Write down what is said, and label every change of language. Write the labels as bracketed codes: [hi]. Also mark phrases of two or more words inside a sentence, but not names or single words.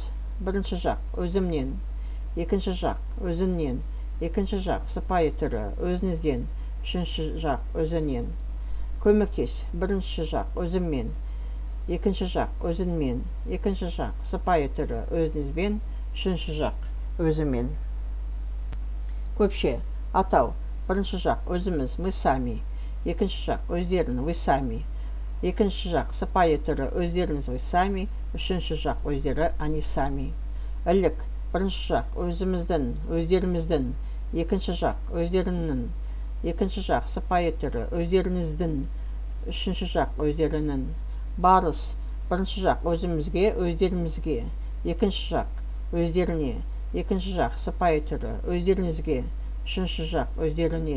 [kk] Бірінші жақ өзімнен, екінші жақ өзіңнен, екінші жақ сыпайы түрі өзіңізден, үшінші жақ өзінен. Көмектес. Бірінші жақ өзіммен, екінші жақ өзіңмен, екінші жақ сыпайы түрі өзіңізбен, үшінші жақ өзімен. Көпше. Атау. Бірінші жақ өзіміз, [ru] мы сами, [kk] екінші жақ өздерің, [ru] вы сами, [kk] екінші жақ сыпайы түрі өздеріңіз, [ru] вы сами, [kk] үшінші жақ өздері, [ru] они сами. [kk] Ілік. Бірінші жақ өзіміздің, өздеріміздің, екінші жақ өздеріңнің, екінші жақ сыпайы түрі өздеріңіздің, үшінші жақ өздерінің. Барыс. Бірінші жақ өзімізге, өздерімізге, екінші жақ өздеріне, екінші жақ сыпайы түрі өздеріңізге, үшінші жақ өздеріне.